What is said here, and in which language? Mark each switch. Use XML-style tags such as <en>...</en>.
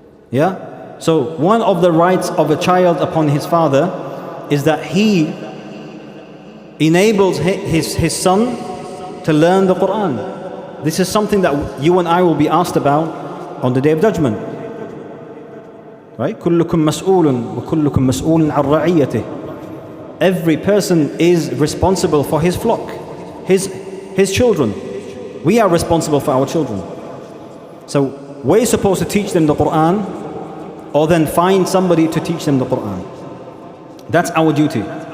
<en>Yeah? So one of the rights of a child upon his father is that He enables his son to learn the Qur'an. This is something that you and I will be asked about on the Day of Judgment. Right?</en> <ar>كلكم مسؤول وكلكم مسؤول عن رعيته.</ar> <en>Every person is responsible for his flock, his children. We are responsible for our children. So we're supposed to teach them the Qur'an, or then find somebody to teach them the Qur'an. That's our duty.</en>